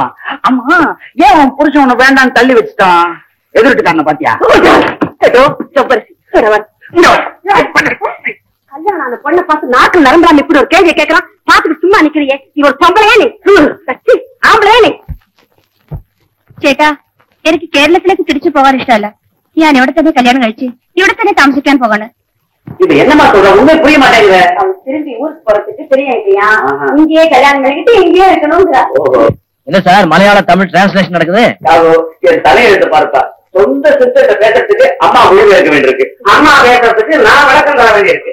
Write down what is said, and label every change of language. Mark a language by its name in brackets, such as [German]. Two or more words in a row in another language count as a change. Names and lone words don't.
[Tamil] அம்மா ஏன் அவன் புருஷன் உன்னை வேண்டான்னு தள்ளி வச்சுட்டான்? எதிர்ட்டுக்காரன பாத்தியா? கல்யாணம் அந்த பொண்ணை பார்த்து நாக்கு நரம்புறாம இப்படி ஒரு கேள்வியை கேட்கறான். பாத்துக்கு சும்மா நிக்கிறியே, நீ ஒரு பொம்பளையா? நீ ஆம்பளையா? [Malayalam] நீ ചേട്ടാ എനിക്ക് കേരളത്തിലേക്ക് തിരിച്ചു പോകാൻ ഇഷ്ടമല്ല. ഞാൻ ഇവിടെ തന്നെ കല്യാണം കഴിച്ച് ഇവിടെ തന്നെ താമസിക്കാൻ പോവാണ്. [Tamil] இது என்னமா சொல்ற? உண்மை புரிய மாட்டேங்குது. அவன் திரும்பி ஊருக்கு போறதுக்கு தெரியா? இங்கேயே கல்யாணம் பண்ணிக்கிட்டு இங்கேயே இருக்கணும்ங்கிற. என்ன சார் மலையாள தமிழ் டிரான்ஸ்லேஷன் நடக்குது? என் தலையெழுத்து பார்ப்பா. சொந்த சிஸ்டத்தை பேசுறதுக்கு அம்மா முடிவு எடுக்க வேண்டியிருக்கு. அம்மா பேசுறதுக்கு நான் விளக்கம் தர வேண்டியிருக்கு.